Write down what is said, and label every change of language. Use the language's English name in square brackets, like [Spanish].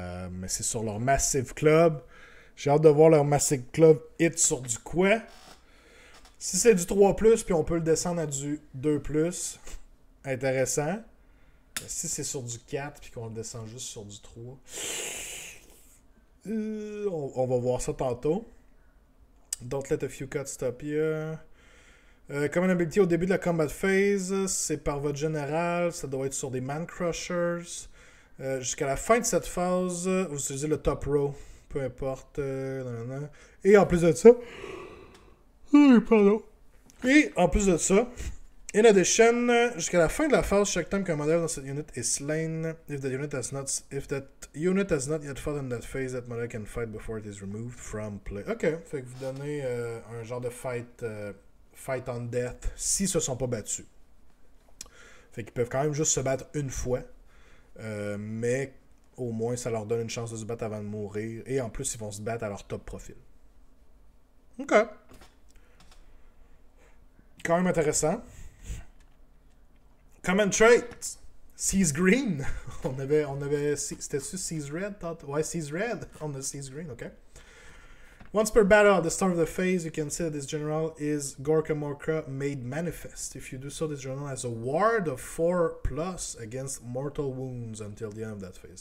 [French] Mais c'est sur leur Massive Club. J'ai hâte de voir leur Massive Club hit sur du quoi. Si c'est du 3+, puis on peut le descendre à du 2+, intéressant. Mais si c'est sur du 4, puis qu'on le descend juste sur du 3, on va voir ça tantôt. [English] Don't let a few cuts stop you. [French] Common ability au début de la combat phase, c'est par votre général, ça doit être sur des Man Crushers. Jusqu'à la fin de cette phase, vous utilisez le top row, peu importe. Et en plus de ça, [English] Et en plus de ça, in addition, [French] jusqu'à la fin de la phase, [English] chaque time [French] qu'un modèle dans cette [English] unit est slain, if that unit has not yet fought in that phase, that model can fight before it is removed from play. [French] Ok, fait que vous donnez un genre de fight on death s'ils se sont pas battus. Fait qu'ils peuvent quand même juste se battre une fois, mais au moins ça leur donne une chance de se battre avant de mourir, et en plus ils vont se battre à leur top profil. Ok. Quand même intéressant. Common trait. Seas Green. on avait c'était-tu Seas Red? Ouais, Seas Red. On a Seas Green, ok. [English] Once per battle, at the start of the phase, you can say that this general is Gorka Morka made manifest. If you do so, this general has a ward of 4+ against mortal wounds until the end of that phase.